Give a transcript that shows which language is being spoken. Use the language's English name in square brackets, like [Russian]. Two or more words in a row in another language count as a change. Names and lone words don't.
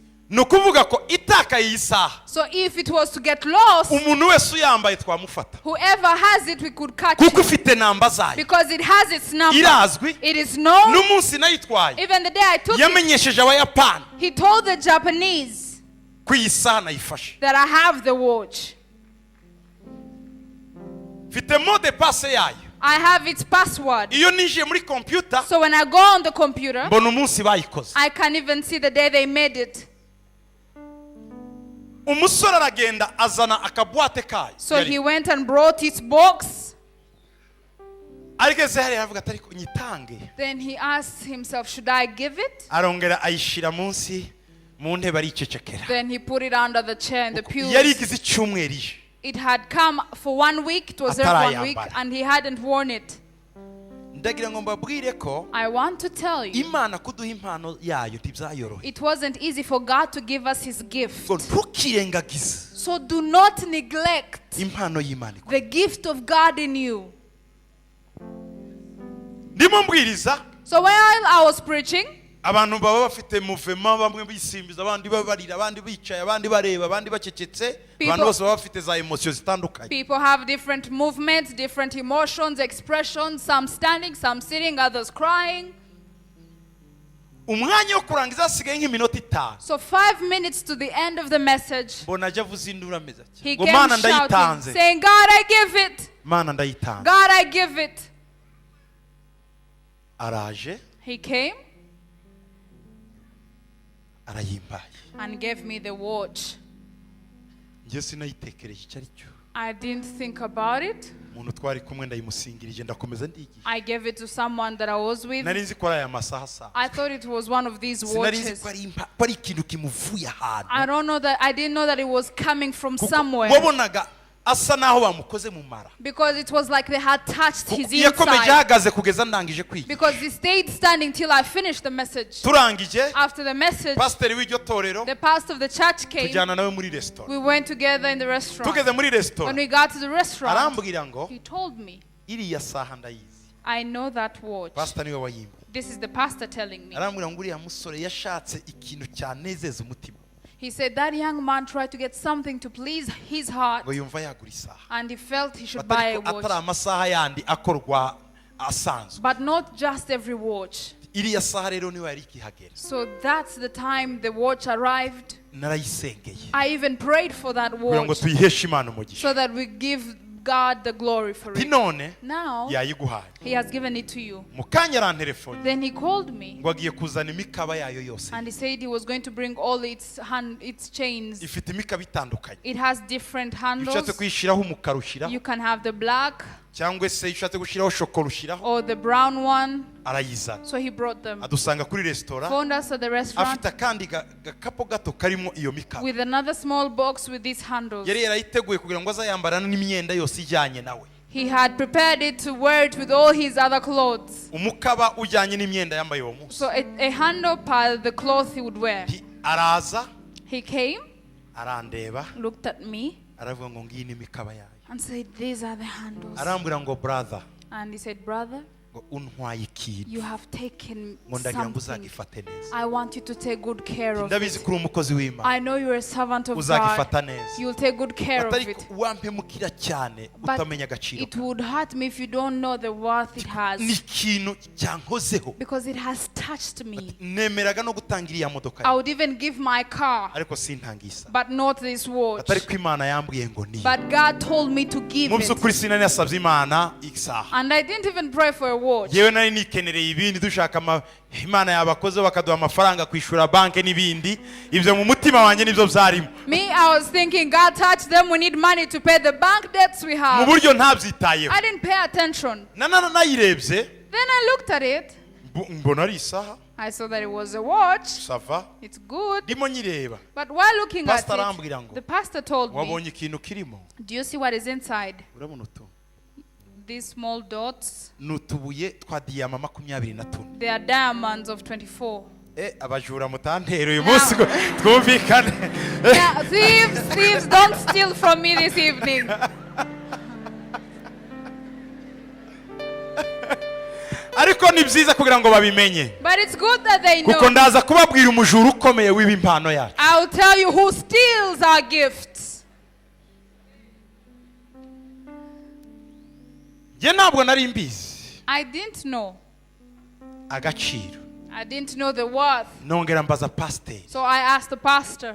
[Kinyarwanda] Nukuvuga ko itakaye iyi saha, [English] So if it was to get lost, [Kinyarwanda] umuntu wese uyambaye twamufata [English] whoever has it, we could catch [Kinyarwanda] kuko [English] it. [Kinyarwanda] ifite namba zayo. [English] Because it has its number. [Kinyarwanda] Irazwi. [English] It is known. [Kinyarwanda] N'umunsi nayitwaye [English] Even the day I took it, [Kinyarwanda] yamenyesheje Abayapani [English] he told the Japanese [Kinyarwanda] ko iyi saha nayifashe. [English] that I have the watch. [Kinyarwanda] Mfite [French] mot de passe [Kinyarwanda] yayo. [English] I have its password. [Kinyarwanda] Iyo ninjiye muri computer [English] So when I go on the computer, [Kinyarwanda] mbona umunsi bayikoze. [English] I can even see the day they made it. [Kinyarwanda] Umusore aragenda azana akabwate kayo. [English] So he went and brought its box. [Kinyarwanda] Arigeze hariya aravuga atari ko nyitange. [English] Then he asked himself, should I give it? [Kinyarwanda] Arongera ayishira munsi mu ntebe aricecekera. [English] Then he put it under the chair in the pews. [Kinyarwanda] Yari igize icyumweru ije. [English] It had come for 1 week. It was there for 1 week, [Kinyarwanda] Atarayambara. [English] and he hadn't worn it. [Kinyarwanda] Ndagira ngo mbabwire ko [English] I want to tell you, [Kinyarwanda] Imana kuduha impano yayo ntibyayorohe. [English] it wasn't easy for God to give us his gift. [Kinyarwanda] Ngo ntukirengagize [English] So do not neglect [Kinyarwanda] impano y'Imana. [English] the gift of God in you. [Kinyarwanda] Ndimo mbwiriza [English] So while I was preaching, [Kinyarwanda] abantu baba bafite movement, bamwe bisimbiza, abandi babarira, abandi bicaye, abandi bareba, abandi bacecetse, abantu bose baba bafite za emotions zitandukanye. [English] people have different movements, different emotions, expressions, some standing, some sitting, others crying. [Kinyarwanda] Umwanya wo kurangiza hasigaye nk'iminota 5. [English] So 5 minutes to the end of the message, [Kinyarwanda] Mbona ajya avuza induru ameze ati, [English] he [Kinyarwanda] ngo [English] came [Kinyarwanda] Mana [English] shouting, [Kinyarwanda] ndayitanze, [English] saying, God, I give it. [Kinyarwanda] Mana ndayitanze. [English] God, I give it. [Kinyarwanda] Araje [English] He came [Kinyarwanda] arayimbaye. [English] and gave me the watch. [Kinyarwanda] Njye sinayitekereje icyo ari cyo. [English] I didn't think about it. [Kinyarwanda] Umuntu twari kumwe ndayimusingirije ndakomeza ndigisha. [English] I gave it to someone that I was with. [Kinyarwanda] Nari nzi ko ari aya masaha saa. [English] I thought it was one of these [Kinyarwanda] Sinari nzi [English] watches. [Kinyarwanda] ko ari ikintu kimuvuye ahantu. [English] I don't know that. I didn't know that it was coming from [Kinyarwanda] Kuko [English] somewhere. [Kinyarwanda] wabonaga asa naho bamukoze mu mara. [English] Because it was like they had touched his [Kinyarwanda] Yakomeje [English] inside. [Kinyarwanda] ahagaze kugeza ndangije kwiga. [English] Because he stayed standing till I finished the message. [Kinyarwanda] Turangije [English] After the message, [Kinyarwanda] pasiteri w'iryo torero [English] the pastor of the church came. [Kinyarwanda] tujyana nawe muri restaurant. [English] We went together in the restaurant. [Kinyarwanda] Tugeze muri [English] When restaurant we got to the restaurant, [Kinyarwanda] arambwira ngo [English] he told me, [Kinyarwanda] iriya saha ndayizi. [English] I know that watch. [Kinyarwanda] Pastor niwe wayimba. [English] This is the pastor telling me. [Kinyarwanda] Arambwira ngo uriya musore yashatse ikintu cyanezeza umutima. [English] He said that young man tried to get something to please his heart, [Kinyarwanda] Ngo yumva yagura isaha. [English] and he felt he should buy a [Kinyarwanda] Atari [English] watch. [Kinyarwanda] amasaha yandi akorwa asanzwe. [English] But not just every watch. [Kinyarwanda] Iriya saha rero niwe yari ikihagera. [English] So that's the time the watch arrived. [Kinyarwanda] Narayisengeye. [English] I even prayed for that [Kinyarwanda] kugira ngo [English] watch [Kinyarwanda] tuyiheshe Imana umugisha. [English] so that we give God the glory for it. [Kinyarwanda] none [English] Now, [Kinyarwanda] yayiguhaye. [English] he has given it to you. [Kinyarwanda] Mu kanya arantelefone [English] Then he called me [Kinyarwanda] ngo agiye kuzana imikaba yayo yose. [English] and he said he was going to bring all its chains. [Kinyarwanda] Ifite imikaba itandukanye. [English] It has different [Kinyarwanda] Iyo [English] handles. [Kinyarwanda] ushatse kuyishyiraho umukara ushyiraho, [English] You can have the black [Kinyarwanda] cyangwa se iyo ushatse gushyiraho shokora ushyiraho, [English] or the brown one. [Kinyarwanda] arayizana. [English] So he brought them. [Kinyarwanda] Adusanga kuri resitora, [English] Found us at the restaurant [Kinyarwanda] afite akandi gakapo gato karimo iyo mikaba. [English] with another small box with these handles. [Kinyarwanda] Yari yarayiteguye kugira ngo azayambarana n'imyenda yose ijyanye nawe. [English] He had prepared it to wear it with all his other clothes. [Kinyarwanda] Umukaba ujyanye n'imyenda yambaye uwo munsi. [English] So a handle per the cloth he would wear. [Kinyarwanda] Araza, [English] He came, [Kinyarwanda] arandeba, [English] looked at me, [Kinyarwanda] aravuga ngo ngiyi ni imikaba yayo. [English] and said, "These are the handles." [Kinyarwanda] Arambwira ngo brother, [English] And he said, "Brother, [Kinyarwanda] ngo untwaye ikintu. [English] you have taken [Kinyarwanda] Ngo ndagira ngo [English] something. [Kinyarwanda] uzagifate neza. [English] I want you to take good care of [Kinyarwanda] Ndabizi [English] it. [Kinyarwanda] kuri umukozi w'Imana. [English] I know you're a servant of God. [Kinyarwanda] Uzagifata neza. [English] You'll take good care of [Kinyarwanda] Atari [English] it. [Kinyarwanda] wampemukira cyane [English] But [Kinyarwanda] utamenya agaciro. [English] it would hurt me if you don't know the worth it [Kinyarwanda] Ni [English] has. [Kinyarwanda] ikintu cyankozeho. [English] Because it has touched me. [Kinyarwanda] Nemeraga no gutanga iriya modoka. [English] I would even give my car, [Kinyarwanda] Ariko sintangisa. [English] but not this watch. [Kinyarwanda] Atari ko Imana yambwiye ngo ni. [English] But God told me to give [Kinyarwanda] Mu [English] it. [Kinyarwanda] by'ukuri sinari nasabye Imana isaha. [English] And I didn't even pray for a watch. [Kinyarwanda] Yewe nari nikenereye ibindi dushaka Imana yabakoze bakaduha amafaranga kwishura banke n'ibindi. Ibyo mu mutima wanjye nibyo byarimo. [English] Me, I was thinking, God touched them. We need money to pay the bank debts we [Kinyarwanda] Mu [English] have. [Kinyarwanda] buryo ntabyitayeho. [English] I didn't pay attention. [Kinyarwanda] Nayirebye [English] Then I looked at it. [Kinyarwanda] mbona ari isaha. [English] I saw that it was a watch. [Kinyarwanda] Sava. [English] It's good. [Kinyarwanda] Ndimo nyireba. [English] But while looking at [Kinyarwanda] Pastor arambwira [English] it, [Kinyarwanda] ngo, [English] the pastor told me, [Kinyarwanda] wabonye ikintu kirimo. [English] "Do you see what is inside? [Kinyarwanda] Urabona utu. [English] These small dots, [Kinyarwanda] Nutubuye twa diyama 24. [English] they are diamonds of 24. [Kinyarwanda] Abajura mutantero uyu munsi ngo twumvikane. [English] Yeah, thieves, don't steal from me this evening." [Kinyarwanda] Ariko ni byiza kugira ngo babimenye. [English] But it's good that they [Kinyarwanda] Kuko [English] know. [Kinyarwanda] ndaza kubabwira umujura ukomeye w'impano yacu. [English] I'll tell you who steals our gifts. [Kinyarwanda] Njye ntabwo nari mbizi [English] I didn't know. [Kinyarwanda] agaciro. [English] I didn't know the worth. [Kinyarwanda] Nongera mbaza pastor. [English] So I asked the pastor.